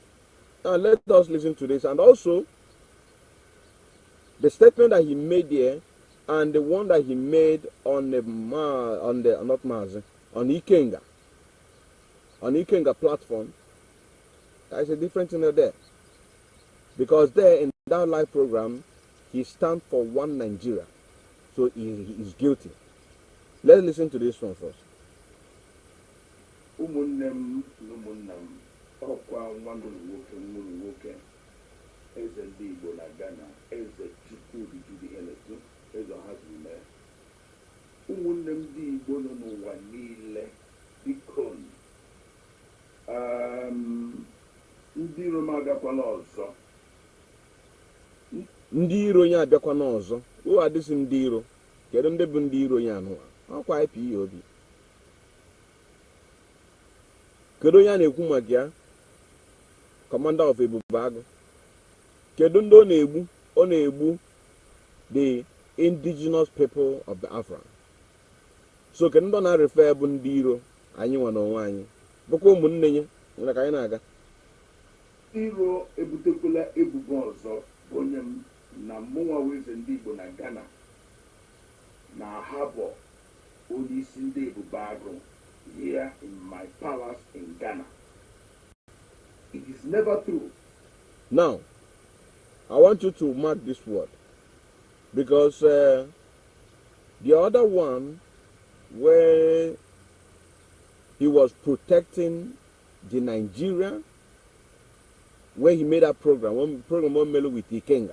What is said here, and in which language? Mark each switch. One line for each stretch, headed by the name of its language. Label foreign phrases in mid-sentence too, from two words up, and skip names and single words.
English: Now, let us listen to this, and also the statement that he made there, and the one that he made on Ikenga platform, there's a difference in there. Because there in that live program, he stands for one Nigeria. So he is guilty. Let's listen to this one first.
Igbo: Eze Ndigbo na Ghana, Eze Chukwu Biju the Eletu, Eze Hazime. ụmụnne m ndị Igbo nọ n'ụwa niile biko ndị iro m abịakwana ọzọ. Ndị iro ya abịakwana ọzọ. O adịsị ndị iro. Kedu ndị bụ ndị iro ya anụwa? Ọkwa IPOB. Kedu onye a na-ekwu maka ya?
English: Commander of
Igbo: Ebube Agụ. Kedu ndị ọ na-egbu? Ọ na-egbu
English: the indigenous people of the Afra.
Igbo: So kedu ndị ọ na-refe bụ ndị iro anyị nwe n'onwe anyị? Bụkwa ụmụnne ya nwere ka anyị na-aga. Iro ebutekwala ebubo ọzọ onye m na mmụnwa Eze Ndigbo na Ghana na harbọ onye isi ndị Ebube Agụ
English: here in my palace in Ghana. It is never true. Now, I want you to mark this word, because the other one, where he was protecting the Nigeria, where he made a program, one mellow with Ikenga.